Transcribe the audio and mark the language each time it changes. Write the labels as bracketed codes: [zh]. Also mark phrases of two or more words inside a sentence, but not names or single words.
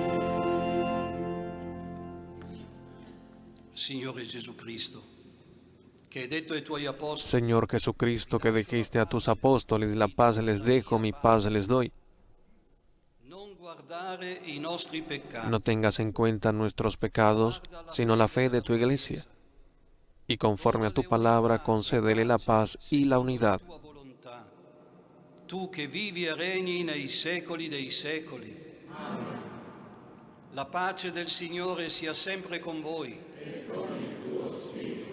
[it] Signore Gesù Cristo, che hai detto ai tuoi apostoli, [es] Señor Jesucristo, que dijiste a tus apóstoles, la paz les dejo, mi paz les doy. [it] non guardare i nostri peccati, [es] No tengas en cuenta nuestros pecados, sino la fe de tu iglesia. Y conforme a tu palabra, concédele la paz y la unidad. [it] tu che vivi e regni nei secoli dei secoli. Amen. La pace del Signore sia sempre con voi. E con il tuo spirito.